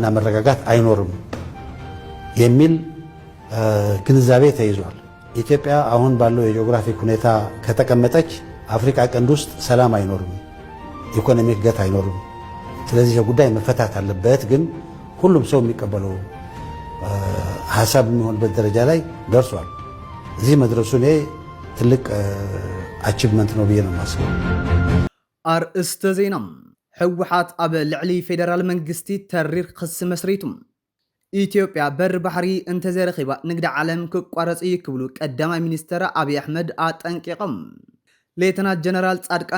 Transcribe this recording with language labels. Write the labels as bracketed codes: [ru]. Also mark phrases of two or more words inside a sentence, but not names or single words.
[am] መረጋጋት አይኖርም የሚል ግንዛቤ ተይዟል። ኢትዮጵያ አሁን ባለው የጂኦግራፊክ ሁኔታ ከተቀመጠች አፍሪካ ቀንድ ውስጥ ሰላም አይኖርም፣ ኢኮኖሚክ እድገት አይኖርም። ስለዚህ ጉዳይ መፈታት አለበት። ግን ሁሉም ሰው የሚቀበለው ሀሳብ የሚሆንበት ደረጃ ላይ ደርሷል። እዚህ መድረሱ እኔ ትልቅ አቺቭመንት ነው ብዬ ነው የማስበው። [ti] አርእስተ ዜና ሕወሓት ኣብ ልዕሊ ፌደራል መንግስቲ ተሪር ክስ መስሪቱ ኢትዮጵያ በር ባሕሪ እንተዘረኺባ ንግዲ ዓለም ክቋረጽ ይክብሉ ቀዳማይ ሚኒስተር አብይ አሕመድ አጠንቂቖም። ሌተናንት ጀነራል ጻድቃን